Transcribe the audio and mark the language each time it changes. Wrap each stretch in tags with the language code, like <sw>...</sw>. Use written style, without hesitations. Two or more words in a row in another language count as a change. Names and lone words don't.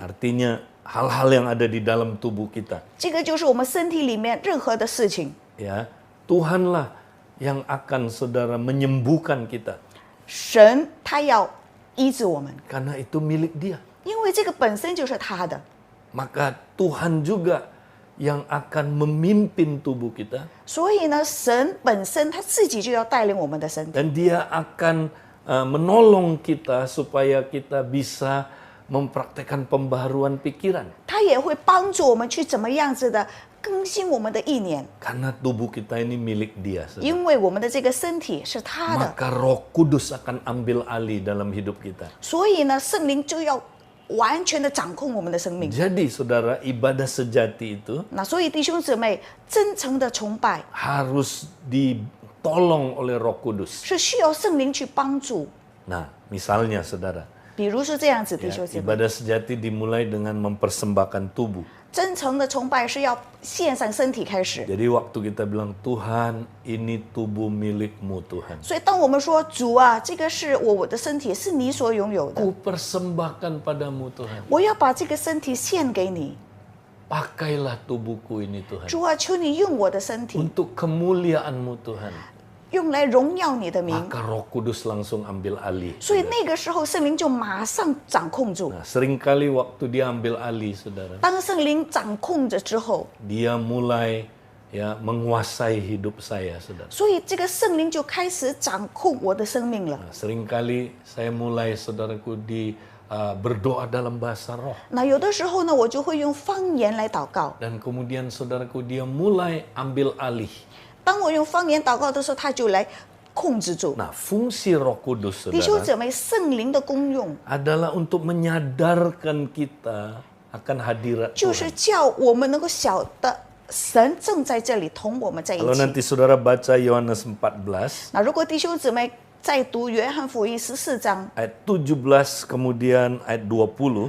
<id>Artinya hal-hal yang ada di dalam tubuh kita.</id> <zh>这个就是我们身体里面任何的事情，</zh> <id>Ya, Tuhanlah yang akan, saudara, menyembuhkan kita.</id> <zh>神他要医治我们，</zh> <id>Karena itu milik Dia.</id> <zh>因为这个本身就是他的。</zh> <id>Maka Tuhan juga yang akan memimpin tubuh kita.</id> <zh>所以呢，神本身他自己就要带领我们的身体，</zh> <id>Dan Dia akan menolong kita supaya kita bisa mempraktekkan pembaharuan pikiran.</id> <zh>他也会帮助我们去怎么样子的更新我们的意念，</zh> <id>Karena tubuh kita ini milik Dia. saudara.</id> <zh>因为我们的这个身体是他的，</zh> <id>Maka Roh Kudus akan ambil alih dalam hidup kita.</id> <zh>所以呢，圣灵就要完全的掌控我们的生命。</zh> <id>Jadi saudara, ibadah sejati itu</id> <zh>那所以弟兄姊妹，真诚的崇拜</zh> <id>harus ditolong oleh Roh Kudus.</id> <zh>是需要圣灵去帮助。</zh> <id>Nah, misalnya saudara,</id> <zh>比如是这样子，弟</zh> <id>ya,</id> <zh>兄姊妹，</zh> <id>ibadah sejati dimulai dengan mempersembahkan tubuh.</id> <zh>真诚的崇拜是要献上身体开始。</zh> <id>Jadi waktu kita bilang Tuhan, ini tubuh milikmu Tuhan.</id> <zh>所以当我们说主啊，这个是我的身体，是你所拥有的，</zh> <id>Ku persembahkan padamu Tuhan.</id> <zh>我要把这个身体献给你。</zh> <id>Pakailah tubuhku ini Tuhan.</id> <zh>主啊，求你用我的身体，</zh> <id>Untuk kemuliaanmu Tuhan.</id> <zh>用来荣耀你的名。</zh> <id>Maka Roh Kudus langsung ambil alih.</id> <zh>所以那个时候，圣灵就马上掌控住。</zh> <id>Nah, seringkali waktu dia ambil alih, saudara,</id> <zh>当圣灵掌控着之后，</zh> <id>dia mulai ya menguasai hidup saya, saudara.</id> <zh>所以这个圣灵就开始掌控我的生命了。</zh> <id>Nah, seringkali saya mulai, saudaraku, berdoa dalam bahasa roh.</id> <zh>那有的时候呢，我就会用方言来祷告。</zh> <id>Dan kemudian, saudaraku, dia mulai ambil alih.</id> <zh>当我用方言祷告的时候，他就来控制住。</zh> <id>Nah, fungsi Roh Kudus,</id> <zh>弟兄</zh> <id>saudara,</id> <zh>姊妹，圣灵的功用</zh> <id>adalah untuk menyadarkan kita akan hadirat</id> <zh>就</zh> <id>Tuhan.</id> <zh>是叫我们能够晓得神正在这里同我们在一</zh> <id>Kalau</id> <zh>起。</zh> <id>nanti saudara baca Yohanes 14,</id> <zh>那如果弟兄姊妹再读约翰福音14章</zh> <id>ayat 17 kemudian ayat 20,</id>